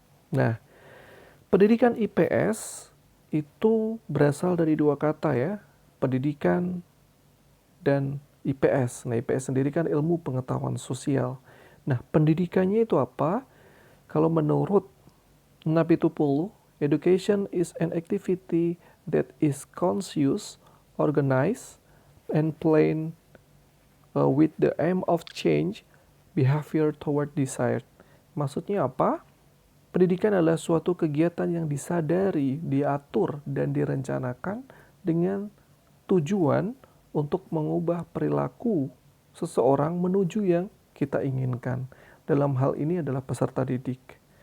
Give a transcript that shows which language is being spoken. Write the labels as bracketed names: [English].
[Indonesian] Nah, pendidikan IPS itu berasal dari dua kata ya, pendidikan dan IPS. Nah, IPS sendiri kan ilmu pengetahuan sosial. Nah, pendidikannya itu apa? Kalau menurut Napitupulu, [English] education is an activity that is conscious, organized, and planned with the aim of change behavior toward desired. [Indonesian] Maksudnya apa? Pendidikan adalah suatu kegiatan yang disadari, diatur, dan direncanakan dengan tujuan untuk mengubah perilaku seseorang menuju yang kita inginkan. Dalam hal ini adalah peserta didik.